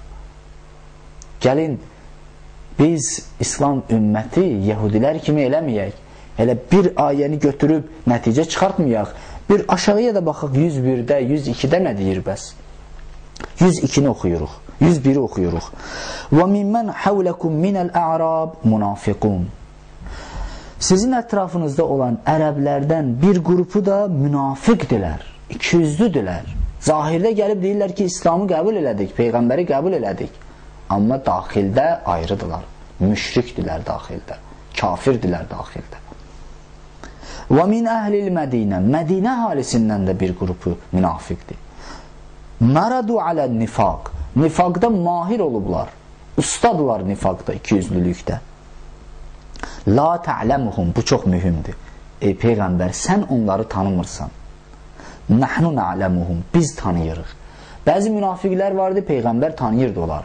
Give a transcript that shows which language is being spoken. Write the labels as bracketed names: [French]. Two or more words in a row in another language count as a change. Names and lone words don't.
[Azerbaijani] Gəlin, biz İslam ümməti Yəhudilər kimi eləməyək. Elə bir ayəni götürüb nəticə çıxartmayaq. Bir aşağıya da baxaq 101-də, 102-də nə deyir bəs? 102-ni oxuyuruq, 101-i oxuyuruq. [Arabic] وَمِمَّنْ حَوْلَكُمْ مِنَ الْأَعْرَابِ مُنَافِقُونَ. [Azerbaijani] Sizin ətrafınızda olan ərəblərdən bir qrupu da münafiqdirlər, ikiyüzlüdürlər. Zahirdə gəlib deyirlər ki, İslamı qəbul elədik, Peyğəmbəri qəbul elədik. Amma daxildə ayrıdırlar, müşrikdirlər daxildə, kafirdirlər daxildə. [Arabic] وَمِنْ أَهْلِ الْمَدِينَ. [Azerbaijani] Mədinə halisindən də bir qrupu münafiqdir. [Arabic] مَرَدُوا عَلَى النِّفَاقِ. [Azerbaijani] Nifaqda mahir olublar, ustadlar nifaqda, ikiyüzlülükdə. [Arabic] لا تعلمهم. [Azerbaijani] Bu çox mühümdür. Ey Peyğəmbər, sən onları tanımırsan. [Arabic] نحن نعلمهم. [Azerbaijani] Biz tanıyırıq. Bəzi münafiqlər vardı, Peyğəmbər tanıyırdı onları.